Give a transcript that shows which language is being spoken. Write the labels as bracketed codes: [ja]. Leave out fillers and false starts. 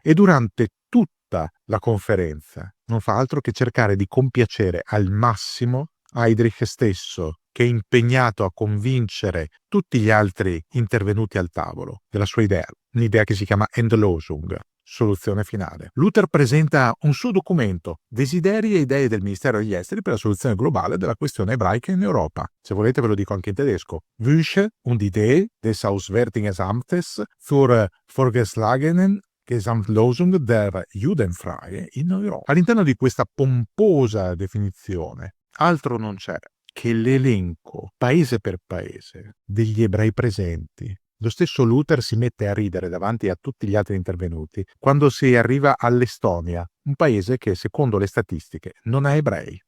[it] E durante tutta la conferenza non fa altro che cercare di compiacere al massimo Heydrich stesso, che è impegnato a convincere tutti gli altri intervenuti al tavolo della sua idea, un'idea che si chiama Endlösung, soluzione finale. Luther presenta un suo documento, Desideri e idee del Ministero degli Esteri per la soluzione globale della questione ebraica in Europa. Se volete ve lo dico anche in tedesco. [de] Wünsche und Idee des Auswärtigen Amtes zur vorgeschlagenen Gesamtlösung der Judenfrage in Europa. [it] All'interno di questa pomposa definizione, altro non c'è che l'elenco, paese per paese, degli ebrei presenti. Lo stesso Luther si mette a ridere davanti a tutti gli altri intervenuti quando si arriva all'Estonia, un paese che, secondo le statistiche, non ha ebrei.